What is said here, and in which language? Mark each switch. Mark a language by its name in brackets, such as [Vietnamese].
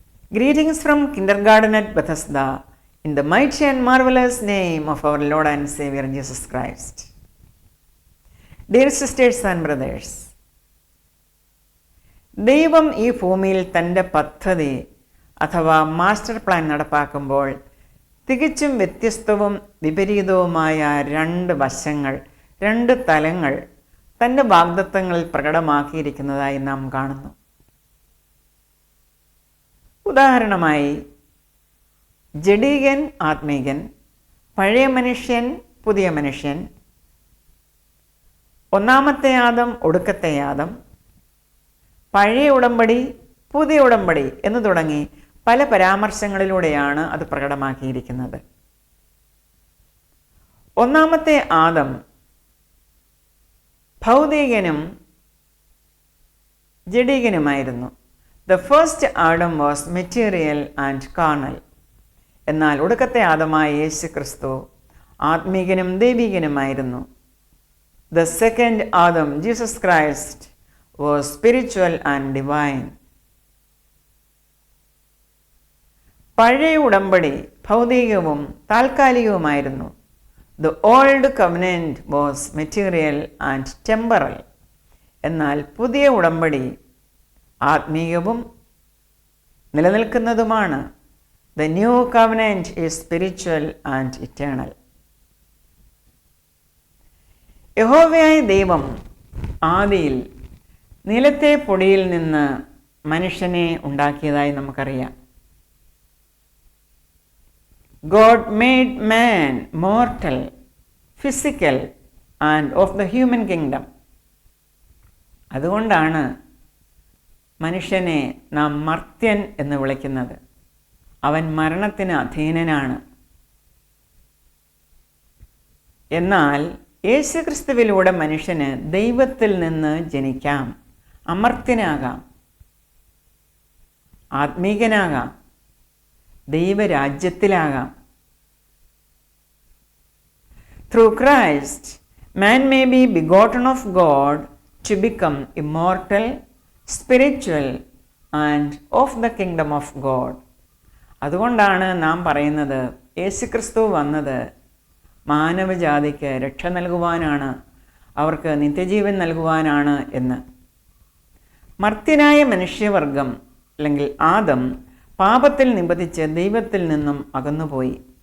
[English] Greetings from Kindergarten at Bethesda in the mighty and marvelous name of our Lord and Savior Jesus Christ. Dear sisters and brothers, [Malayalam] ദൈവം ഈ ഭൂമിയിൽ തൻ്റെ പദ്ധതി അഥവാ master plan നടപ്പാക്കുമ്പോൾ തികച്ചും വ്യത്യസ്തവും വിപരീതവുമായ രണ്ട് വശങ്ങൾ, രണ്ട് തലങ്ങൾ തൻ്റെ വാഗ്ദത്തങ്ങളിൽ പ്രകടമാക്കിയിരിക്കുന്നതായി നാം കാണുന്നു. ഉദാഹരണമായി, ജഡീകൻ ആത്മീകൻ, പഴയ മനുഷ്യൻ പുതിയ മനുഷ്യൻ, ഒന്നാമത്തെ ആദം ഒടുക്കത്തെ ആദം, പഴയ ഉടമ്പടി പുതിയ ഉടമ്പടി എന്ന് തുടങ്ങി പല പരാമർശങ്ങളിലൂടെയാണ് അത് പ്രകടമാക്കിയിരിക്കുന്നത്. ഒന്നാമത്തെ Adam ഭൗതികനും ജഡീകനുമായിരുന്നു. [English] The first Adam was material and carnal. [Malayalam] എന്നാൽ ഒടുക്കത്തെ ആദമായ യേശു ക്രിസ്തു ആത്മീകനും ദൈവികനുമായിരുന്നു. [English] The second Adam, Jesus Christ, was spiritual and divine. [Malayalam] പഴയ ഉടമ്പടി ഭൗതികവും താൽക്കാലികവുമായിരുന്നു. [English] The old covenant was material and temporal. [Malayalam] എന്നാൽ പുതിയ ഉടമ്പടി ആത്മീയവും നിലനിൽക്കുന്നതുമാണ്. [English] The new covenant is spiritual and eternal. [Malayalam] യഹോവയായ ദൈവം ആദിയിൽ നിലത്തെ പൊടിയിൽ നിന്ന് മനുഷ്യനെ ഉണ്ടാക്കിയതായി നമുക്കറിയാം. [English] God made man mortal, physical and of the human kingdom. [Malayalam] അതുകൊണ്ടാണ് മനുഷ്യനെ നാം മർത്യൻ എന്ന് വിളിക്കുന്നത്. അവൻ മരണത്തിന് അധീനനാണ്. എന്നാൽ യേശുക്രിസ്തുവിലൂടെ മനുഷ്യന് ദൈവത്തിൽ നിന്ന് ജനിക്കാം, അമർത്യനാകാം, ആത്മീകനാകാം, ദൈവരാജ്യത്തിലാകാം. [English] Through Christ, man may be begotten of God to become immortal, spiritual and of the kingdom of God. [Malayalam] അതുകൊണ്ടാണ് നാം പറയുന്നത് യേശുക്രിസ്തു വന്നത് മാനവജാതിക്ക് രക്ഷ നൽകുവാനാണ്, അവർക്ക് നിത്യജീവൻ നൽകുവാനാണ് എന്ന്. മർത്യനായ മനുഷ്യവർഗം അല്ലെങ്കിൽ ആദം പാപത്തിൽ നിബന്ധിച്ച് ദൈവത്തിൽ നിന്നും അകന്നുപോയി.